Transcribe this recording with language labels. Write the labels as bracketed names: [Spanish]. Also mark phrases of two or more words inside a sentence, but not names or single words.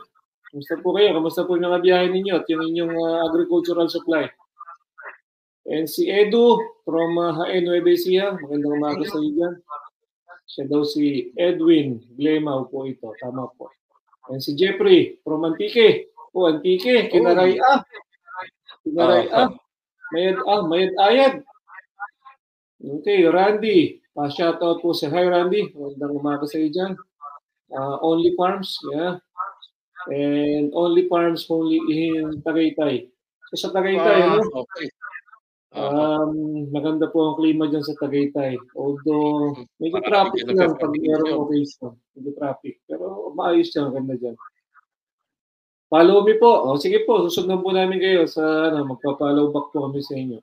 [Filipino] Kumusta po kayo? Kumusta po yung mga biyahe ninyo at yung inyong [English] agricultural supply? [Filipino] And si Edu from Nueva Ecija, magandang umaga sa iyo dyan. Siya daw si Edwin Glemaw po ito. Tama po. And si Jeffrey from Antique. [Kinaray-a] Antique. Kinaray. Mayad ayad. [Filipino] Okay, Randy. Shoutout po sa hi Randy. Magandang umaga sa iyo dyan. [English] Only Farms. Yeah. And Only Farms only in Tagaytay. [Filipino] So sa Tagaytay, Okay. Maganda po ang klima dyan sa Tagaytay. Although, medyo traffic lang pag merong occasion. Medyo traffic. Pero maayos dyan, ganda dyan. [English] Follow me po. [Filipino] Sige po, susunod po namin kayo sa, magpa-follow back po kami sa inyo.